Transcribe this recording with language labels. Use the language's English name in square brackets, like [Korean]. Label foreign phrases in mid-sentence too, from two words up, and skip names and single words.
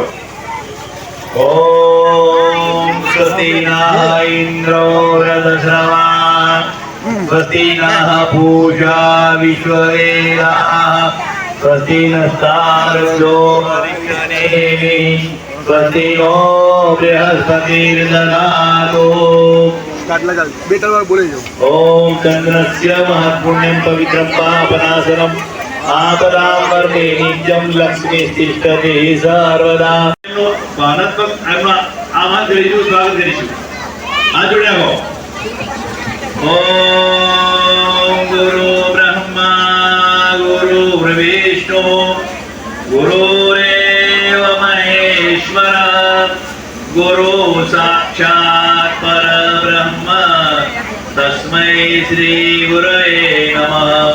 [Sanskrit] ॐ स्वस्ति नः इन्द्रो वृद्धश्रवा स्वस्ति नः पूषा विश्ववेदाः स्वस्ति नस्तार्क्ष्यो हरिष्यनेमिः स्वस्ति नो बृहस्पतिर्दधातु. ॐ चन्द्रस्य महत्पुण्यं पवित्रं पापनाशनम् आपदां वर्णे नित्यं लक्ष्मीस्तिष्ठति सर्वदा. [Gujarati] ભાવનાત્મક આહ્વાન કરીશું, સ્વાગત કરીશું. આ જોડે આવો. [Sanskrit] ॐ गुरु ब्रह्मा गुरु विष्णु गुरुरेव महेश्वर गुरु साक्षात् परब्रह्म तस्मै श्री गुरवे नमः.